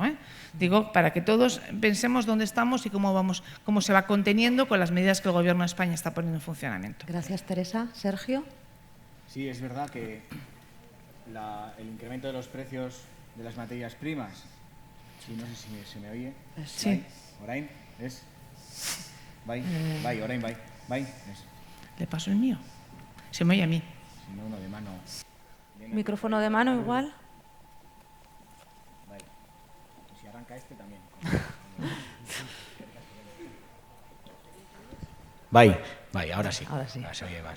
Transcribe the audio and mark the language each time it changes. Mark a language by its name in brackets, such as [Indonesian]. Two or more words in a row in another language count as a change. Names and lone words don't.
[Spanish] Digo, para que todos pensemos dónde estamos y cómo se va conteniendo con las medidas que el Gobierno de España está poniendo en funcionamiento. Gracias, Teresa. Sergio. Sí, es verdad que el incremento de los precios de las materias primas, sí, no sé si se me oye. Sí. [Basque] Orain, ¿es? Bai, orain, bai. [Spanish] ¿Le paso el mío? Se me oye a mí. Si no, uno de mano. Micrófono de mano igual. Vale. Si arranca este también. Bai, ahora sí. Ahora se oye más.